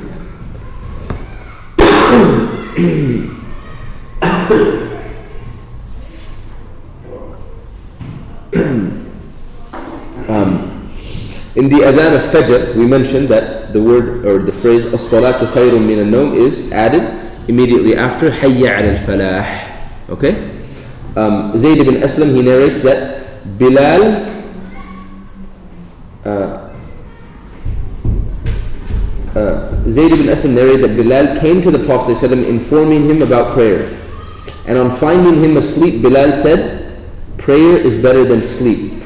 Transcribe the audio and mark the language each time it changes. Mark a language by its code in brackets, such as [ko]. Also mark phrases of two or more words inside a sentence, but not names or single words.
[en] In the adhan of Fajr, we mentioned that the word or the phrase [ar] الصلاة خير من النوم [en] is added immediately after [ar] حي على الفلاح. [en] Okay? Zayd ibn Aslam, he narrates that Bilal Zayd ibn Aslam narrated that Bilal came to the Prophet ﷺ informing him about prayer. And on finding him asleep, Bilal said, prayer is better than sleep.